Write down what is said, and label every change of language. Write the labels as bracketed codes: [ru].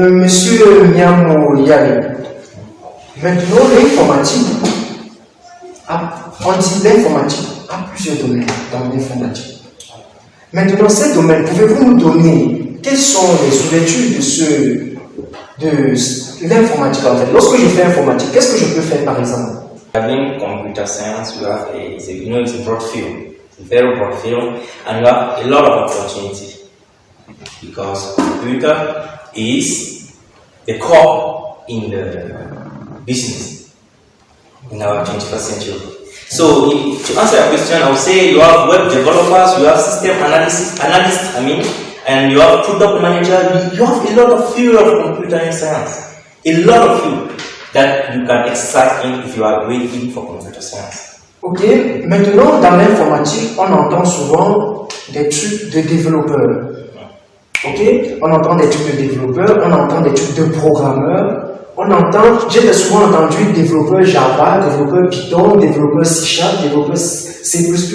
[fr] Monsieur Miamo Yale, maintenant l'informatique, on dit l'informatique a plusieurs domaines dans l'informatique. Maintenant, ces domaines, pouvez-vous nous donner quelles sont les ouvertures de l'informatique en fait? Lorsque je fais informatique, qu'est-ce que je peux faire par exemple? [en] Having computer science, you have it's a broad field, it's a very broad field, and you have a lot of opportunity because computer is the core in the business in our 21st century. So, to answer your question, I would say you have web developers, you have system analysts, and you have product manager. You have a lot of field of computer science, a lot of field that you can exercise in if you are waiting for computer science. [fr] Ok, maintenant dans l'informatique, on entend souvent des trucs de développeurs. Ok, on entend des trucs de développeurs, on entend des trucs de programmeurs. J'ai souvent entendu développeur Java, développeur Python, développeur C#, développeur C++.